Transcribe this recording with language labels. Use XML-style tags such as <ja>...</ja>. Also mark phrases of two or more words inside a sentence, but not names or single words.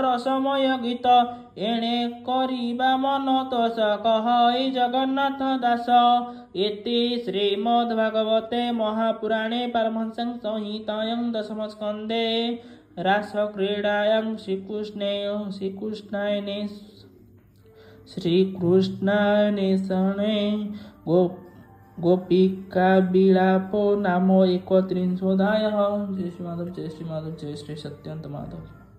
<or>ରସମୟ ଗୀତ ଏଣେ କରିବା ମନ ତୋଷ କହଇ ଜଗନ୍ନାଥ ଦାସ</or> <sa>ଇତି ଶ୍ରୀମଦ୍ ଭାଗବତେ ମହାପୁରାଣେ ପାରମହଂସ ସଂହିତାୟାଂ ଦଶମ ସ୍କନ୍ଧେ ରାସକ୍ରୀଡ଼ାୟାଂ ଶ୍ରୀକୃଷ୍ଣାନ୍ୱେଷଣେ गोपिका विलापो नाम 31 अध्यायः। जय श्री माधव जय श्री माधव जय श्री सत्यंत माधव।</sa>